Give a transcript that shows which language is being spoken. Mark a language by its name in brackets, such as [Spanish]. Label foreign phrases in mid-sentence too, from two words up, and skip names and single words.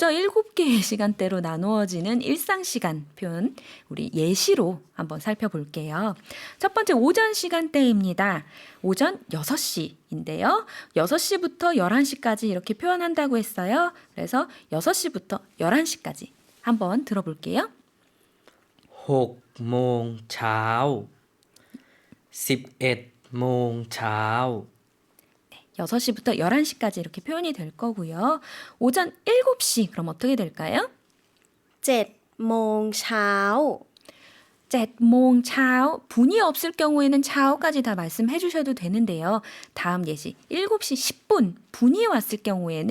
[Korean] 7개의 시간대로 나누어지는 일상시간 표현, 우리 예시로 한번 살펴볼게요. 첫 번째 오전 시간대입니다. 오전 6시인데요. 6시부터 11시까지 이렇게 표현한다고 했어요. 그래서 6시부터 11시까지 한번 들어볼게요. [Thai] 6 โมง เช้า 11 โมง เช้า [Korean] 6시부터 11시까지 이렇게 표현이 될 거고요. 오전 7시 그럼 어떻게 될까요? [Thai] 7 โมงเช้า 7 โมง เช้า, [Korean] 분이 없을 경우에는 차오까지 다 말씀해 주셔도 되는데요. 다음 예시 7시 10분 분이 왔을 경우에는